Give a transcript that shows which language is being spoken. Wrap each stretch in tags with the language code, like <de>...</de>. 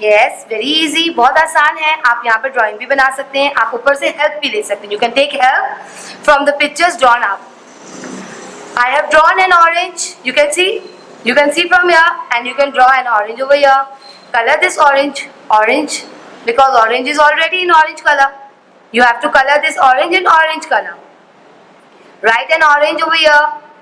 <en>Yes, very easy,</en> <hi>बहुत आसान है। आप यहाँ पर ड्राइंग भी बना सकते हैं, आप ऊपर से हेल्प भी ले सकते हैं।</hi> <en>You can take help from the pictures drawn up. I have drawn an orange. You can see from here, and you can draw an orange over here. Color this orange, because orange is already in orange color. You have to color this orange in orange color. Write an orange over here.</en>